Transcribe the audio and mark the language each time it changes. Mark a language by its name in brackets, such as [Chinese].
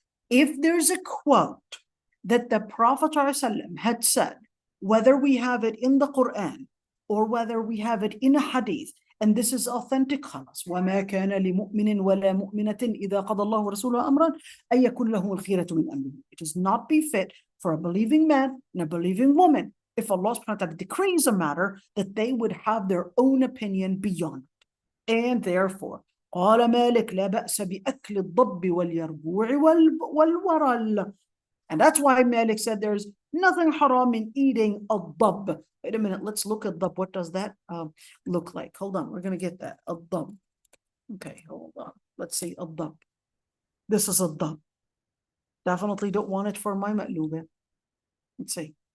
[English] If there's a quote that the Prophet ﷺ had said, whether we have it in the Quran or whether we have it in a hadith, and this is authentic, [Arabic] خلاص. وَمَا كَانَ لِمُؤْمِنٍ وَلَا مُؤْمِنَةٍ إِذَا قَضَى اللَّهُ وَرَسُولُهُ أَمْرًا أَن يَكُنْ لَهُمُ الْخِيرَةُ مِنْ أَمْرِهِ. [English] It does not befit for a believing man and a believing woman, if Allah subhanahu wa ta'ala decrees a matter, that they would have their own opinion beyond it. And therefore, [Arabic] قال مالك لا بأس بأكل الضب واليربوع والورل. [English] And that's why Malik said there's nothing haram in eating a dab. Wait a minute, let's look at dab. What does that look like? Hold on, we're going to get that. A dab. Okay, hold on. Let's see, a dab. This is a dab. Definitely don't want it for my ma'luba. Let's see.